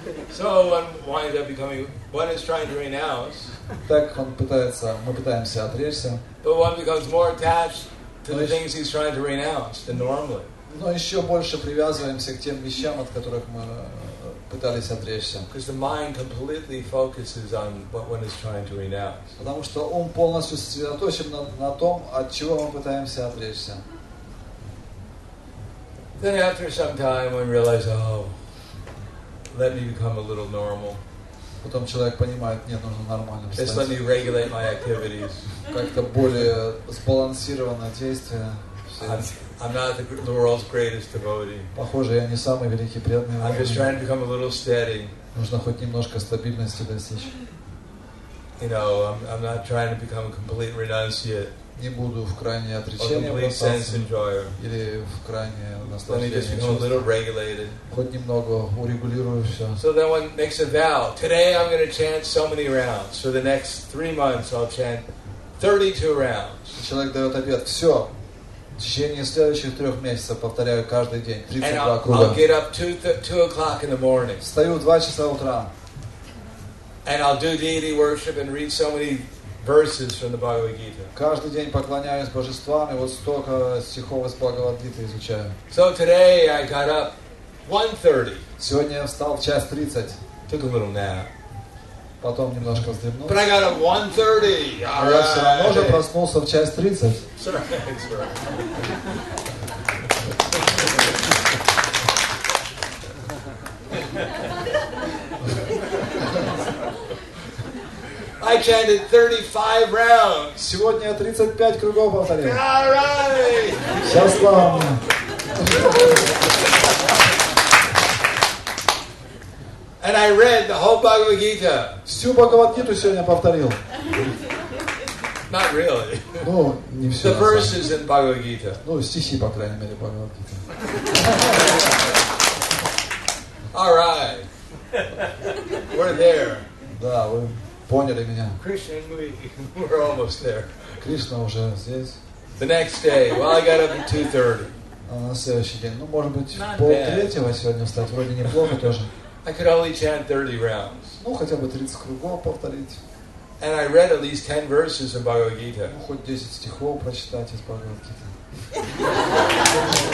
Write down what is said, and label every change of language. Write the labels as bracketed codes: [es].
[en] So one winds up becoming, one is trying to renounce, [ru] Так мы пытаемся отречься. [en] but one becomes more attached to the things he's trying to renounce than normally. [ru] Но еще больше привязываемся к тем вещам, от которых мы пытались отречься. [en] Because the mind completely focuses on what one is trying to renounce. [ru] Потому что ум полностью сосредоточен на том, от чего мы пытаемся отречься. [en] Then after some time one realizes, oh, let me become a little normal. [ru] Потом человек понимает, нет, нужно нормально [en] Just let me [ru] встать. [en] regulate my activities. [ru] Как-то более сбалансированное действие. [en] I'm not the world's greatest devotee. [ru] Похоже, я не самый великий преданный. [en] I'm just trying to become a little steady. [ru] Нужно хоть немножко стабильности достичь. [en] You know, I'm not trying to become a complete renunciate [ru] Не буду в крайнее [en] or [ru] отречение [en] complete sense [ru] бросаться [en] enjoyer. [ru] или в крайнее [en] Let me just [ru] наслаждение [en] become a little [ru] чувств. [en] regulated. [ru] Хоть немного урегулирую все. [en] So then one makes a vow. Today I'm going to chant so many rounds. For the next 3 months I'll chant 32 rounds. [ru] Человек дает обет. Все, В течение следующих 3 месяцев повторяю каждый день, [en] And [ru] 32 [en] I'll [ru] круга. [en] get up 2 o'clock in the morning. [ru] Встаю в 2 часа утра. [en] And I'll do deity worship and read so many verses from the Bhagavad Gita. [ru] Каждый день поклоняюсь божествам, и вот столько стихов из Бхагавад-гиты изучаю. [en] So today I got up 1:30. [ru] Сегодня я встал в 1:30. [en] Took a little nap. [ru] Потом немножко вздремнул. [en] But I got up 1:30. [ru] А я все равно же проснулся в 1:30. [en] Sorry, that's right. I chanted 35 rounds. [ru] Сегодня я 35 кругов повторил. [en] All right. [ru] Сейчас славно. [en] And I read the whole Bhagavad Gita. [ru] Всю Бхагавад-гиту сегодня повторил. [en] Not really. [ru] Ну, не все. [en] The verses in Bhagavad Gita. [ru] Ну, стихи, по крайней мере, Бхагавад-гиты. [en] All right. We're there. [ru] Да, вы поняли меня. [en] Krishna, we're almost there. [ru] Кришна уже здесь. [en] The next day, well, I got up at 2:30. [ru] А на следующий день, ну, может быть, [en] Not [ru] в 2:30 сегодня встать, вроде неплохо тоже. [en] I could only chant 30 rounds. [ru] Ну, хотя бы 30 кругов повторить. [en] And I read at least 10 verses in Bhagavad Gita. [ru] Ну, хоть 10 стихов прочитать из Бхагавад-гиты.